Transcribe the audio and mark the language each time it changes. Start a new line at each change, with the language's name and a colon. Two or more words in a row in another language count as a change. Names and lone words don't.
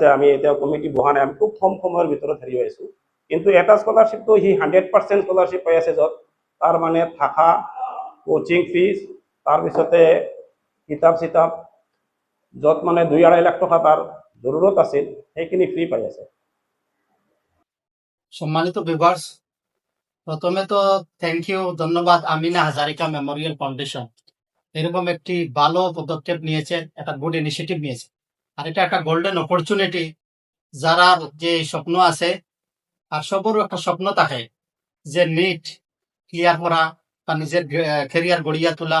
Assamese: আমি এতিয়া কমিটি বহা নাই, আমি খুব কম সময়ৰ ভিতৰত হেৰি হৈছোঁ। কিন্তু এটা স্কলাৰশ্বিপটো সি 100% স্কলাৰশ্বিপ পাই আছে, য'ত তাৰ মানে থাকা,
English: coaching fees,
Assamese: তাৰপিছতে কিতাপ চিতাপ, য'ত মানে 2-2.5 লাখ টকা তাৰ জৰুৰত আছিল, সেইখিনি ফ্ৰী পাই আছে।
Bangla: সম্মানিত ভিউয়ার্স, প্রথমে তো
English: thank you,
Bangla: ধন্যবাদ আমিনা হাজারিকা মেমোরিয়াল ফাউন্ডেশন এরকম একটি ভালো পদক্ষেপ নিয়েছে, একটা
English: good initiative
Bangla: নিয়েছে। আর এটা একটা
English: golden opportunity,
Bangla: যারা যে স্বপ্ন আছে, আর সবরও একটা স্বপ্ন থাকে যে নিট ক্লিয়ার করা বা নিজের ক্যারিয়ার গড়িয়া তোলা।